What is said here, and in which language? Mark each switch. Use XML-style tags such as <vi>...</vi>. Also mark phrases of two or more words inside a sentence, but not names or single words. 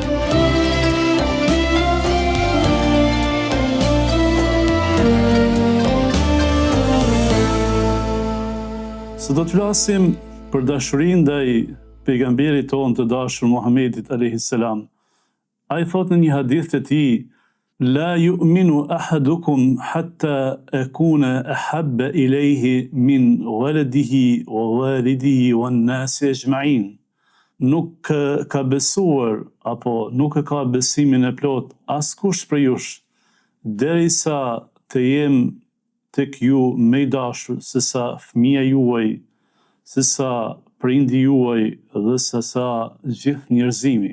<sq>Sot do të flasim për dashurinë ndaj pejgamberit tonë të dashur Muhammedit</sq> <ar>عليه السلام.</ar> <sq>Ai thot në një hadith të tij:</sq> <ar>"لا يؤمن أحدكم حتى أكون أحب إليه من ولده ووالده والناس أجمعين."</ar> <sq>Nuk ka besuar apo nuk e ka besimin e plot askush prej jush derisa të jem tek ju më i dashur se sa fëmia juaj, se sa prindi juaj dhe se sa gjithë njerëzimi.</sq>